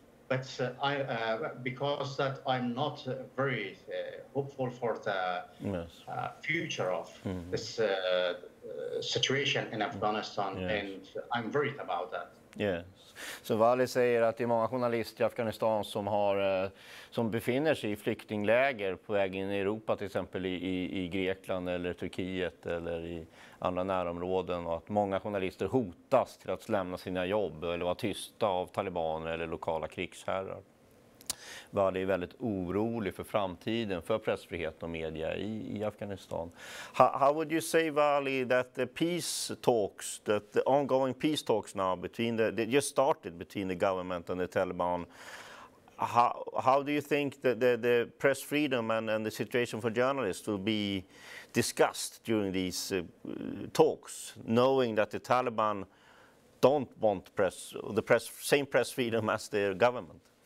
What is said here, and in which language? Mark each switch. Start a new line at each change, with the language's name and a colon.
English: But because that I'm not very hopeful for the future of this situation in Afghanistan, and I'm worried about that. Yes.
Swedish: Så Wali säger att det är många journalister i Afghanistan som befinner sig i flyktingläger på väg in i Europa, till exempel i Grekland eller Turkiet eller i andra närområden, och att många journalister hotas till att lämna sina jobb eller vara tysta av talibaner eller lokala krigsherrar. Wali är väldigt orolig för framtiden, för pressfrihet och media i Afghanistan.
English: How would you say, Wali, that the peace talks, that the ongoing peace talks now they just started between the government and the Taliban, how do you think that the press freedom and the situation for journalists will be discussed during these talks, knowing that the Taliban don't want same press freedom as their government?